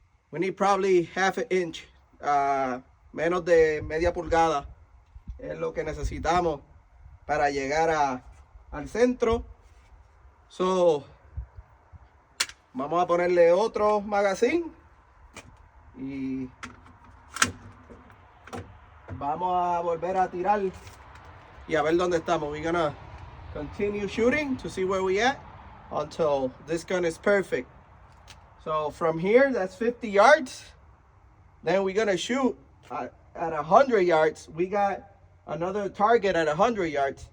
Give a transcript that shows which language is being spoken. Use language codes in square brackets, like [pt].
[en] We need probably half an inch. [es] Menos de media pulgada es lo que necesitamos para llegar al centro. So vamos a ponerle otro magazine y vamos a volver a tirar y a ver dónde estamos. [en] We're gonna continue shooting to see where we at until this gun is perfect. So from here, that's 50 yards. Then we're gonna shoot at 100 yards. We got another target at 100 yards.